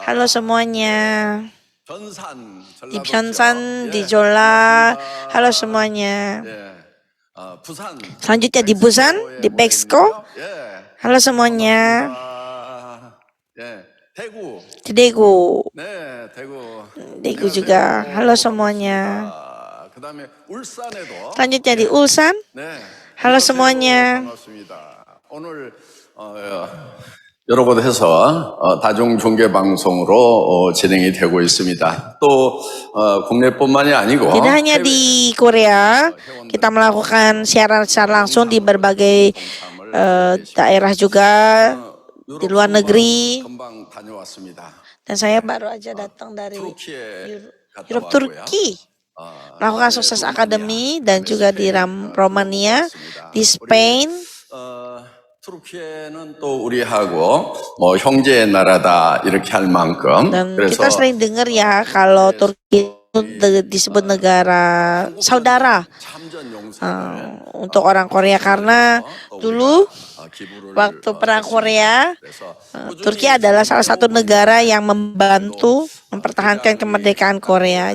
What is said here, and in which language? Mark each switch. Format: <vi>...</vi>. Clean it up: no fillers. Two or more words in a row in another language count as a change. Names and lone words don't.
<id>Halo semuanya.</id> <ko>전산,</ko> <id>Di Pyeongsan, di Jeolla. Halo semuanya.</id> <ko>부산.</ko> <id>Selanjutnya di Busan, di Bexco. Halo semuanya.</id> <ko>대구.</ko> <id>Di Daegu.</id> <ko>네, 대구.</ko> <id>Daegu juga. Halo semuanya.</id> <ko>그다음에 울산에도.</ko> <id>Selanjutnya di Ulsan.</id> <ko>네.</ko> <id>Halo semuanya.</id> <ko>반갑습니다. 오늘 여러 곳에서 다중중계 방송으로 진행이 되고 있습니다. 또 국내뿐만이 아니고</ko> <id>Tidak hanya di Korea, kita melakukan siaran secara langsung di berbagai daerah juga di luar negeri.</id> <ko>금방 다녀왔습니다.</ko> <id>Dan saya baru aja datang dari</id> <ko>터키에 갔다 Europe, 왔고요.</ko> <id>Turki, melakukan Sukses Academy dan juga di Romania, di Spain.</id> <ko>터키는 또 우리하고 형제의 나라다 이렇게 할 만큼</ko> <id>Dan kita sering dengar ya kalau Turki disebut negara saudara untuk orang Korea, karena dulu waktu perang Korea, Turki adalah salah satu negara yang membantu mempertahankan kemerdekaan Korea.</id>